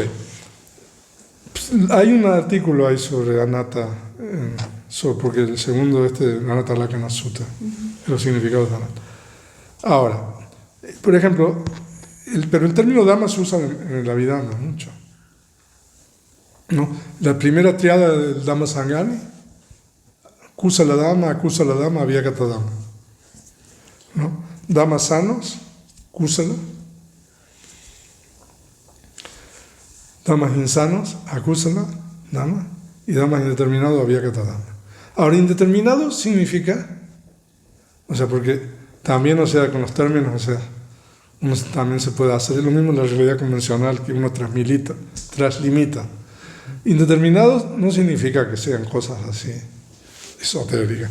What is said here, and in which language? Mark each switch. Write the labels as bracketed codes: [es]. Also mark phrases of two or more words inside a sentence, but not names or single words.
[es] Hay un artículo ahí sobre Anatta, porque el segundo Anatta Lakkhana Sutta, los significados de Anatta. Ahora, por ejemplo, pero el término Dhamma se usa en el Abhidhamma mucho, ¿no? La primera triada del Dhamma Sangani, [pi] Kusala Dhamma, Akusala Dhamma, Avyakata Dhamma, [es] ¿no? Dhammas sanos, Kusala. Dhammas insanos, [pi] Akusala Dhamma, [es] y Dhammas indeterminados, [pi] Avyakata Dhamma. [es] Ahora, indeterminado significa, o sea, porque también, o sea, con los términos, o sea, uno también se puede hacer lo mismo en la realidad convencional que uno traslimita. Indeterminado no significa que sean cosas así esotéricas.